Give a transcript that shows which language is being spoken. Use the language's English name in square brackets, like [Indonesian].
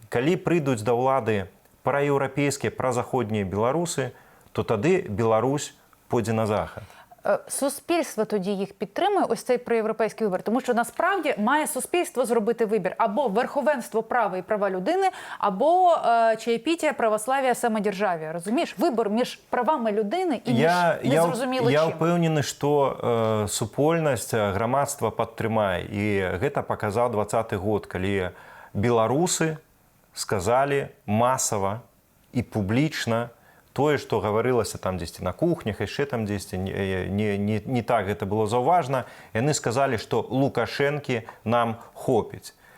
[Belarusian] Калі прыйдуць да ўлады праеўрапейскія, празаходнія беларусы, то тады Беларусь пойдзе на захад. [Ukrainian] Суспільство тоді їх підтримує, ось цей проєвропейський вибір? Тому що насправді має суспільство зробити вибір або верховенство права і права людини, або чаєпітія, православ'я, самодержав'я. Розумієш? Вибір між правами людини і між незрозуміло чим. [Belarusian] Я ўпэўнены, што супольнасць грамадства падтрымае. І гэта паказаў 2020 год, калі беларусы сказалі масава і публічна тое, што гаварылася там дзесьці на кухнях, яшчэ там дзесьці не так гэта было заўважна, яны сказалі, што Лукашэнкі нам хопіць.